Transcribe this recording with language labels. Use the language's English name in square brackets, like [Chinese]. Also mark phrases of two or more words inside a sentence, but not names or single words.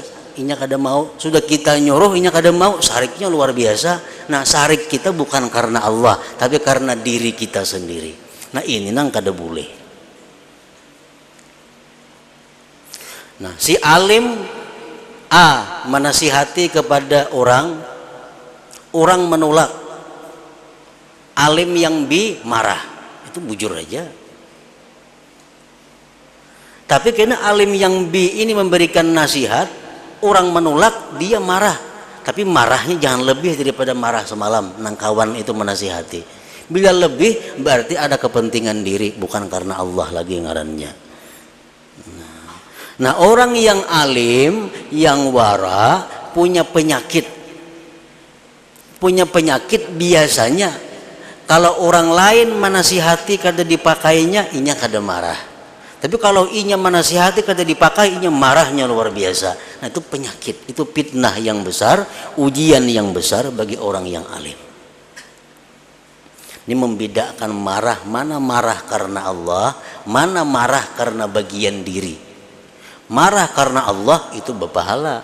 [Banjar] Inya kada mau. Sudah kita nyuruh, inya kada mau. Sariknya luar biasa. Nah, sarik kita bukan karena Allah, tapi karena diri kita sendiri. Nah, ini nang kada boleh. Nah, si alim A menasihati kepada orang menolak. Alim yang B marah. Itu bujur aja. Tapi karena alim yang B ini memberikan nasihat, orang menolak, dia marah. Tapi marahnya jangan lebih daripada marah semalam nang kawan itu menasihati. Bila lebih berarti ada kepentingan diri, bukan karena Allah lagi ngarannya. Nah, orang yang alim, yang wara, punya penyakit biasanya kalau orang lain menasihati kada dipakainya, inya kada marah. Tapi kalau inya menasihati kada dipakai, inya marahnya luar biasa. Nah, itu penyakit, itu fitnah yang besar, ujian yang besar bagi orang yang alim. Ini membedakan marah, mana marah karena Allah, mana marah karena bagian diri. Marah karena Allah itu berpahala.